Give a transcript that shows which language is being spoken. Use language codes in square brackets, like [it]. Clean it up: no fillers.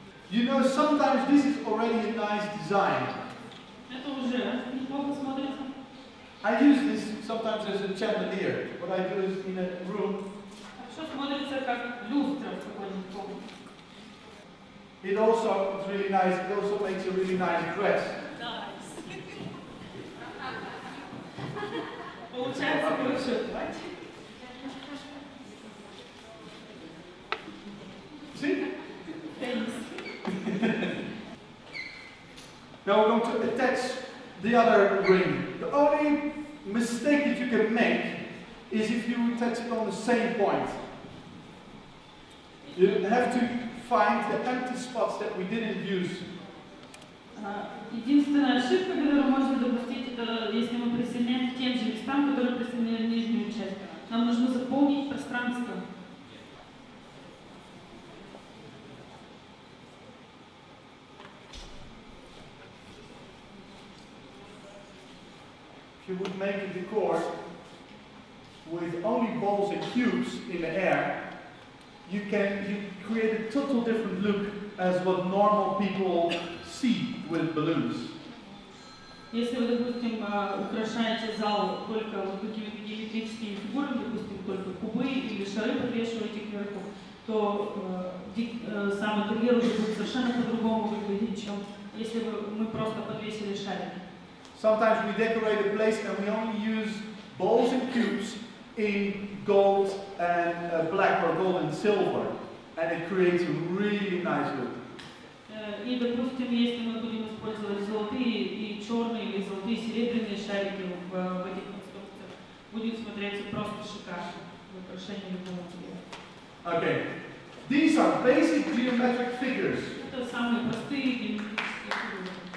[en] You know, sometimes this is already a nice design. [ru] Это уже неплохо смотрится. [en] I use this sometimes as a chandelier. What I do is in a room. [ru] Хорошо смотрится как люстра в какой-нибудь комнате. [en] It also is really nice. It also makes a really nice dress. [ru] Получается большое платье. [en] See? Now we're going to attach the other ring. The only mistake that you can make is if you attach it on the same point. You have to find the empty spots that we didn't use. [ru] Единственная ошибка, которую можно допустить, это если мы присоединяем к тем же местам, которые присоединяли нижнюю часть. Нам нужно заполнить пространство. [en] If you would make a decor with only balls and cubes in the air, you create a total different look as what normal people see with balloons. [ru] Если вы, допустим, украшаете зал только вот какими-то геометрическими фигурами, допустим, только кубы или шары подвешиваете кверху, то сам интерьер уже будет совершенно по-другому выглядеть, чем если бы мы просто подвесили шарики. [en] Sometimes we decorate a place and we only use balls and cubes in gold and black or gold and silver, and it creates a really nice look. [ru] И, допустим, если мы будем использовать золотые и черные или золотые и серебряные шарики в этих конструкциях, будет смотреться просто шикарно в украшении любого интерьера. [en] Okay, these are basic geometric figures. [ru] Это самые простые геометрические фигуры.